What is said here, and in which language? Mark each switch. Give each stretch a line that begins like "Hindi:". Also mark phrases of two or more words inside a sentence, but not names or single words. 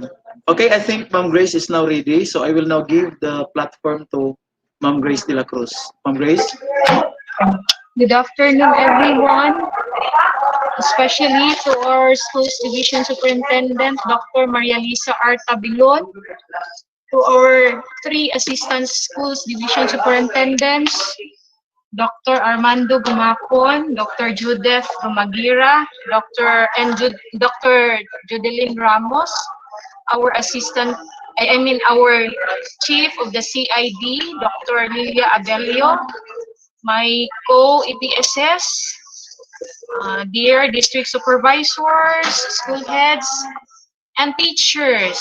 English: Okay, I think Ma'am Grace is now ready, so I will now give the platform to Ma'am Grace de la Cruz. Ma'am Grace. Good afternoon, everyone, especially to our Schools Division Superintendent, Dr. Maria Lisa Artabilon, to our 3 Assistant Schools Division Superintendents, Dr. Armando Gumapon, Dr. Judith Romagira, Dr. Judeline Ramos, our our Chief of the CID, Dr. Lilia Abelio, my co-EPSS, dear district supervisors, school heads, and teachers.